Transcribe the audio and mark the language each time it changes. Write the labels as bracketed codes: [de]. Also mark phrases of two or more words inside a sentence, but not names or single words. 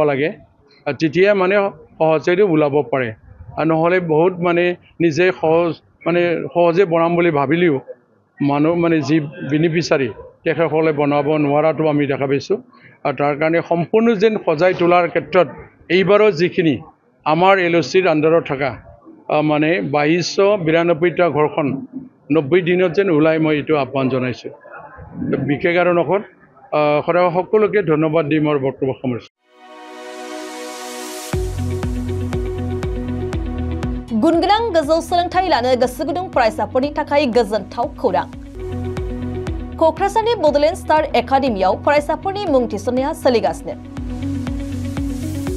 [as] লাগে তেতিয়া মানে সহজে ওলাব পাৰে আৰু নহ'লে বহুত মানে নিজে সহজে বনাম বুলি ভাবিলেও মানুহ মানে যি বেনিফিচিয়াৰী তেখেতসকলে বনাব নোৱাৰাটো আমি দেখা পাইছোঁ আৰু তাৰ কাৰণে সম্পূৰ্ণ যেন সজাই তোলাৰ ক্ষেত্ৰত এইবাৰৰ যিখিনি আমাৰ LLCৰ আণ্ডাৰত থকা মানে 2292টা ঘৰখন 90 দিনত যেন ওলাই মই এইটো আহ্বান জনাইছোঁ। বিশেষ আৰু নকত সদায় সকলোকে ধন্যবাদ দি মোৰ বক্তব্য সামৰিছোঁ। [brx] गुनगोनां गोजौ सोलोंथाइ लानो गोसो गुदुं फरायसाफोरनि थाखाय गोजोनथाव खौरां। क'क्राझारनि बड'लेण्ड स्टार एकाडेमियाव फरायसाफोरनि मुं थिसननाया सोलिगासिनो।